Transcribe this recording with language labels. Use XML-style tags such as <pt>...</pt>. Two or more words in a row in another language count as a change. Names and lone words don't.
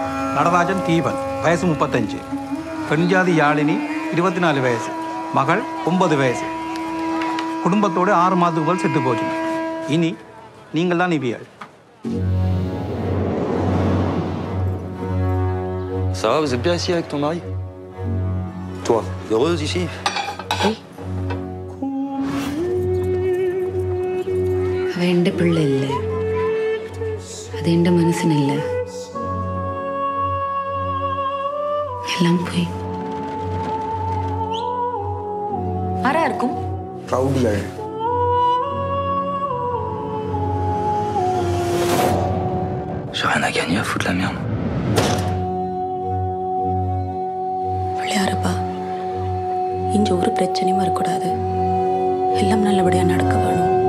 <ta>நடராஜன் தீபன் வயசு 35, பெண்ஜாதி யாழினி 24 வயசு, மகள் 9 வயசு. குடும்பத்தோடு 6 மாதத்துக்கு போல் செத்து போச்சு. இனி நீங்கள் தான் இவியாள்.</ta> <fr>Ça va, vous êtes bien ici avec ton mari? Toi, heureuse ici? Oui.</fr> <ta>அவ எந்த பிள்ளை இல்லை, அது எந்த மனுஷன் இல்லை, எல்லாம் போய். ஆரா இருக்கும் Claudia.</ta> <fr>J'ai rien à gagner à foutre la merde.</fr> <ta>விளையாடுப்பா, இங்க ஒரு பிரச்சனையும் வரக்கூடாது, எல்லாம் நல்லபடியா நடக்க வேணும்.</ta>